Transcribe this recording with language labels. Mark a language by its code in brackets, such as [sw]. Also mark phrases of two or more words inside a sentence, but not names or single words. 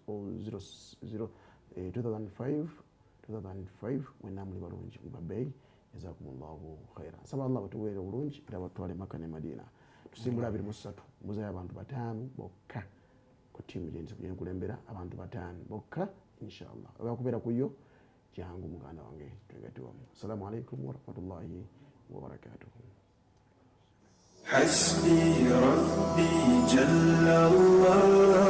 [lg] 2005 mwenna muli balungi mubabbeyi [ar] جزاكم الله خيرا [lg] saba Allah batuweera obulungi era batwale Makka ne Madina tusimbula 23 mbuzayo abantu 5 bokka ku tiimu gye nkulembera abantu 5 bokka [ar] إن شاء الله [lg] olwakubeera kuyo jangu muganda wange twegatiwamu [ar] السلام عليكم ورحمة الله وبركاته. حسبي ربي جل الله